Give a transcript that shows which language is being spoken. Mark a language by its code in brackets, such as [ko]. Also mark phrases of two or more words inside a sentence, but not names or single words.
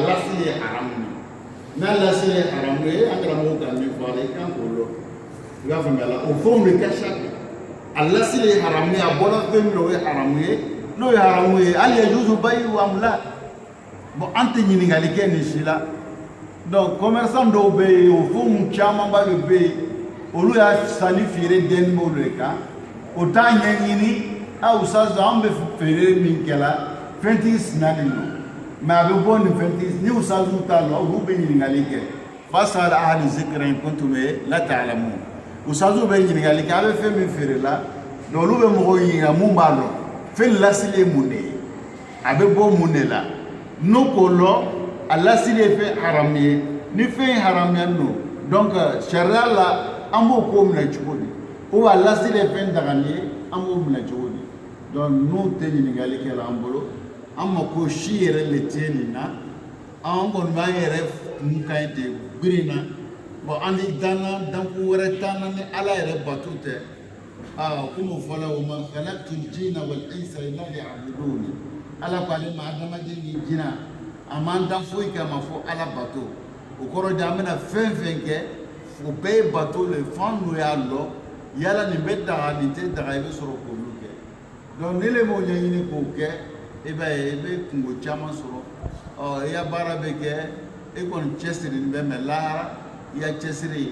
[bm] lasili ye haramu ye n'a lasili ye haramu ye an karamɔgɔ ka min fɔ a la i kan k'o dɔn i b'a faamuya la o fɛnw de ka ca a lasili ye haramu ye a bɔra fɛn min na o ye haramu ye n'o ye haramu ye hali [ar] يجوز بيعه أم لا [bm] bon an tɛ ɲininkali kɛ nin si la donc commerçant dɔw bɛ yen o fɛnw camanba de bɛ yen olu y'a sanni feere dɛnni b'olu de kan o t'a ɲɛɲini a usazu an bɛ feere min kɛla fɛntigi sinalen don mais a bɛ bɔ nin fɛntigi ni usazu t'a la olu bɛ ɲininkali kɛ [ar] فاسألوا أهل الذكر إن كنتم لا تعلمون [bm] usazu bɛ ɲininkali kɛ a bɛ fɛn min feere la donc olu bɛ mɔgɔw ɲininka mun b'a dɔn fɛn lasili ye mun de ye a bɛ bɔ mun de la n'o k'o lɔ a lasili ye fɛn haramu ye ni fɛn haramuyalen don donc sariya la an b'o ko minɛ cogo di ou a lasili ye fɛn dagani ye an b'o minɛ cogo di donc n'o tɛ ɲininkali kɛla an bolo an mako si yɛrɛ le tɛ nin na an kɔni b'an yɛrɛ kun ka ɲi ten biri na bon an ni danna dankun wɛrɛ t'an na ni ala yɛrɛ bato tɛ komi o fɔla o ma [ar] خلقت الجن والإنس إلا ليعبدون [bm] ala ko ale ma adamaden ni jinna a m'an dan foyi kɛ a ma fɔ ala bato o kɔrɔ de an bɛna fɛn fɛn kɛ o bɛɛ ye bato le fan n'o y'a lɔ yala nin bɛ daga nin tɛ daga i bɛ sɔrɔ k'olu kɛ donc ni le m'o ɲɛɲini k'o kɛ i b'a ye i bɛ kungo caman sɔrɔ i ya baara bɛ kɛ i kɔni cɛsirilen bɛ mais lahara i ya cɛsiri